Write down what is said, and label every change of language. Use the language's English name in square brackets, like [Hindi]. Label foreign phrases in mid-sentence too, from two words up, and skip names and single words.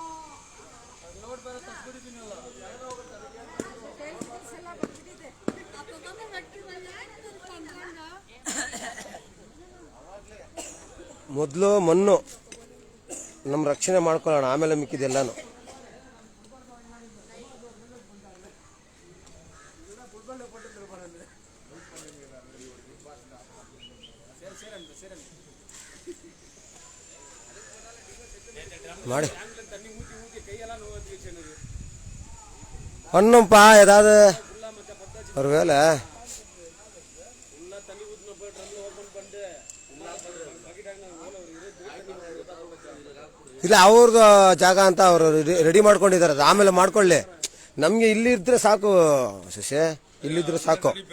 [Kannada] ಮೊದಲು ಮಣ್ಣು ನಮ್ಮ ರಕ್ಷಣೆ ಮಾಡ್ಕೊಳ್ಳೋಣ, ಆಮೇಲೆ ಮಿಕ್ಕಿದೆಲ್ಲಾನು. [Tamil] ಮಾಡಿ ஒன்றும்ப்பா ஏதாவது ஒரு வேலை [Kannada] ಇಲ್ಲ ಅವ್ರದ್ದು ಜಾಗ ಅಂತ ಅವರು ರೆಡಿ ಮಾಡ್ಕೊಂಡಿದ್ದಾರೆ, ಅದು ಆಮೇಲೆ ಮಾಡ್ಕೊಳ್ಳಿ. ನಮಗೆ ಇಲ್ಲಿ ಇದ್ರೆ ಸಾಕು ಶಶಿ, ಇಲ್ಲಿದ್ರೆ ಸಾಕು.